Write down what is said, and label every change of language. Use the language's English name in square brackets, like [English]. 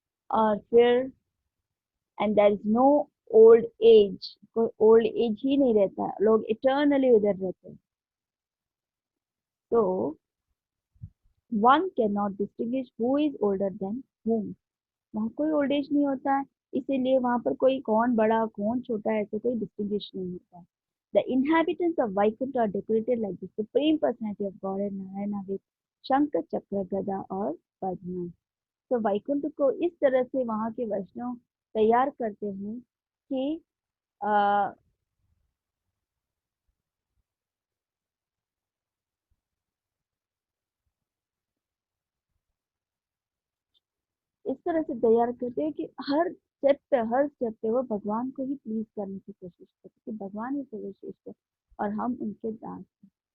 [Hindi] और फिर [English] and there is no old age, [Hindi] कोई ओल्ड एज ही नहीं रहता है, लोग इटर्नली उधर रहते हैं। तो [English] one can not distinguish who is older than whom, [Hindi] वहाँ कोई ओल्ड एज नहीं होता है, इसीलिए वहां पर कोई कौन बड़ा कौन छोटा है ऐसे कोई डिस्टिंग्विश नहीं होता है। [English] The inhabitants of Vaikuntha are decorated like the supreme personality of God and Narayana with [Hindi] शंख चक्र गदा और पद्म। तो वैकुंठ को इस तरह से वहां के वैष्णव तैयार करते हैं कि आ, इस तरह से तैयार करते हैं कि हर स्टेप पे वो भगवान को ही प्लीज करने की कोशिश करते कि भगवान ही सर्वश्रेष्ठ है और हम उनके दास हैं।